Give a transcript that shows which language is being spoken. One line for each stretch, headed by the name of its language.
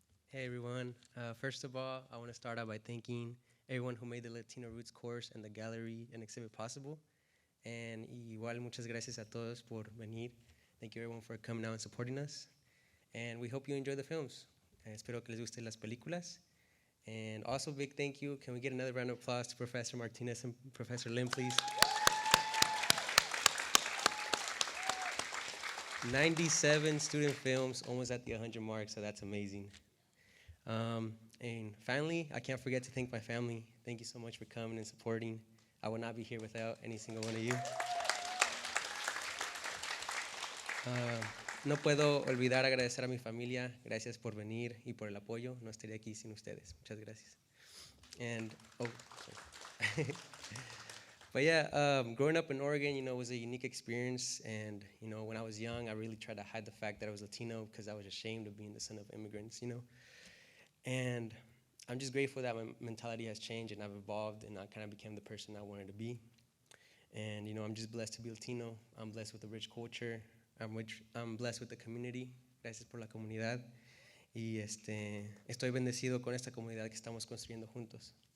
English: Hey everyone. First of all, I want to start out by thanking everyone who made the Latino Roots course and the gallery and exhibit possible.
Spanish: And igual muchas gracias a todos por venir.
English: Thank you everyone for coming out and supporting us. And we hope you enjoy the films.
Spanish: Espero que les gusten las películas.
English: And also big thank you. Can we get another round of applause to Professor Martinez and Professor Lim, please? 97 student films, almost at the 100 mark, so that's amazing. And finally, I can't forget to thank my family. Thank you so much for coming and supporting. I would not be here without any single one of you.
Spanish: No puedo olvidar agradecer a mi familia. Gracias por venir y por el apoyo. No estaría aquí sin ustedes. Muchas gracias.
English: And, but yeah, growing up in Oregon, was a unique experience. And, when I was young, I really tried to hide the fact that I was Latino because I was ashamed of being the son of immigrants, And I'm just grateful that my mentality has changed and I've evolved and I kind of became the person I wanted to be. And, I'm just blessed to be Latino. I'm blessed with a rich culture. I'm blessed with the community.
Spanish: Gracias por la comunidad. Y estoy bendecido con esta comunidad que estamos construyendo juntos.